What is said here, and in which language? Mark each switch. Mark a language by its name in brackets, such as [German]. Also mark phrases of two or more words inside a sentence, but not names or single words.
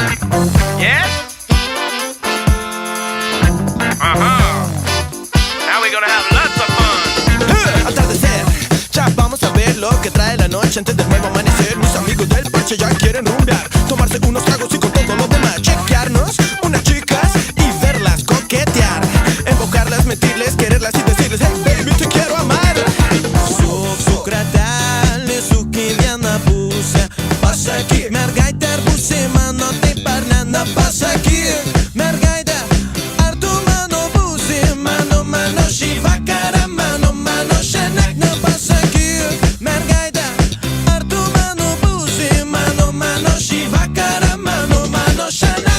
[English] Yes? Now we're gonna have lots of fun. [Spanish] Atardecer, ya vamos a ver lo que trae la noche antes del nuevo amanecer. Mis amigos del parche ya quieren rumbear, tomarse unos tragos y con todo lo demás chequearnos unas chicas y verlas coquetear, invocarlas, mentirles, quererlas y decirles [English] hey baby [Spanish] te quiero amar. [Lithuanian] Sukradali, suki viena pusė, pasakyk mergaitė ar būsi mano, taip ar ne, na pasakyk mergaitė, ar tu mano būsi, mano šį vakarą, mano šiandien, na pasakyk mergaitė, ar tu mano būsi, mano šį vakarą, mano šiandien.